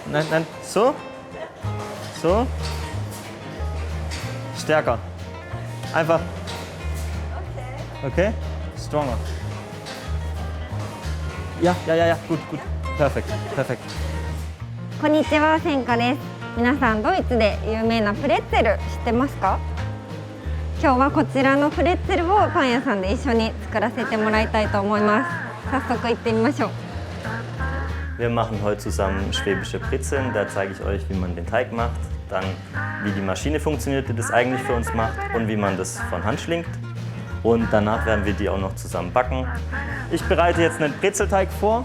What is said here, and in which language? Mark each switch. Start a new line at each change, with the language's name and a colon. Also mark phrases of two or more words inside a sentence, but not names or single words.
German: nein, nein. So. So. Stärker. Einfach. Okay. Stronger. Ja, ja, ja, ja. Gut, gut. Perfekt, perfekt.
Japanese: こんにちは、センカです。皆さん、ドイツで有名なプレッツェル知ってますか？今日はこちらのプレッツェルをパン屋さんで一緒に作らせてもらいたいと思います。早速行ってみましょう。
German: Wir machen heute zusammen schwäbische Brezeln. Da zeige ich euch, wie man den Teig macht, dann wie die Maschine funktioniert, die das eigentlich für uns macht und wie man das von Hand schlingt. Und danach werden wir die auch noch zusammen backen. Ich bereite jetzt einen Brezelteig vor.